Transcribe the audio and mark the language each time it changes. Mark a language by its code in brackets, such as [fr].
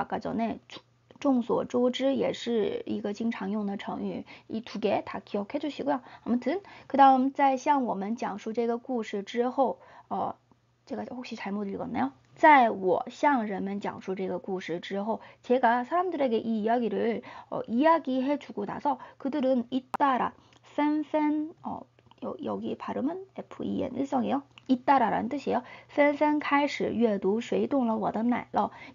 [ko] 아까 전에 [zh] 众所周知也是一个经常用的成语. [ko] 이 두 개 다 기억해 주시고요. 아무튼 그 다음 [zh] 在向我们讲述这个故事之后, [ko] 제가 혹시 잘못 읽었나요? [zh] 在我向人们讲述这个故事之后, [ko] 제가 사람들에게 이 이야기를 이야기해주고 나서 그들은 잇따라, 팬팬, 여기 발음은 FEN 일성이에요. 잇따라라는 뜻이에요. [zh] 纷纷开始阅读谁动了我的奶酪.